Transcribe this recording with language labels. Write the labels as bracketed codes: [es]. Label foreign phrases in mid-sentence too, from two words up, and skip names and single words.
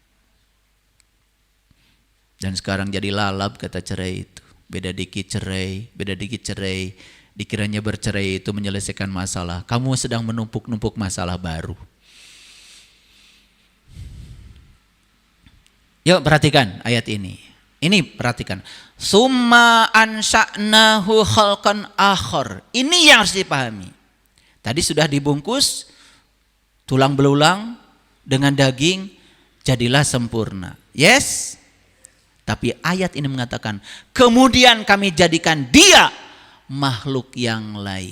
[id] Dan sekarang jadi lalap kata cerai itu. Beda dikit cerai, beda dikit cerai. Dikiranya bercerai itu menyelesaikan masalah. Kamu sedang menumpuk-numpuk masalah baru. Yuk perhatikan ayat ini. Ini perhatikan. [ar] ثم أنشأناه خلقا آخر. [id] Ini yang harus dipahami. Tadi sudah dibungkus tulang belulang dengan daging, jadilah sempurna. Yes? Tapi ayat ini mengatakan, kemudian kami jadikan dia makhluk yang lain.